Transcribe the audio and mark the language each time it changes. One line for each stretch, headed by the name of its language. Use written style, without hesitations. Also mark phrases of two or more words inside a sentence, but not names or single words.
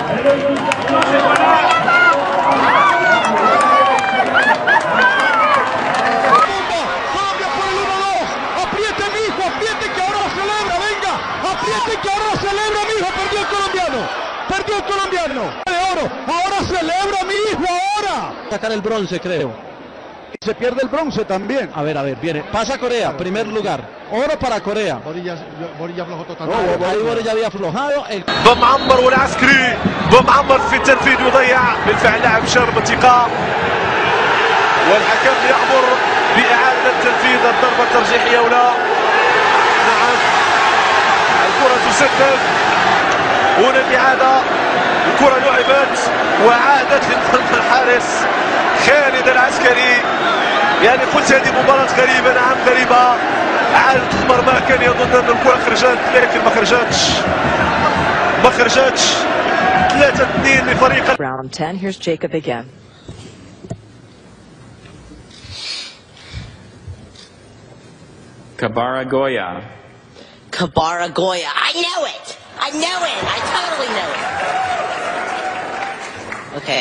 Spanish: Perdió el colombiano. De oro. Ahora celebra mi hijo, ahora. Sacar el bronce, creo. Y se pierde el bronce también. A ver, viene. Pasa Corea, primer lugar. Oro para Corea. Borilla aflojó totalmente. Ahí Borilla había aflojado.
Arabic: بمعمر والعسكري بمعمر في التنفيذ يضيع بالفعل لاعب شرب الثقة والحكم يأمر بإعادة تنفيذ الضربة الترجيحية ولا. نعم الكرة تسدد. هنا الإعادة. الكرة لعبت وعادت لمرمى الحارس خالد العسكري. يعني قلت هذه مباراة غريبة. نعم غريبة. عادت المرمى كان يظن أن الكرة خرجت لكن ما خرجتش 3-2 لفريق.
English: Round 10. Here's Jacob again. Kabaragoya. Kabaragoya. I know it. I totally know it. Okay.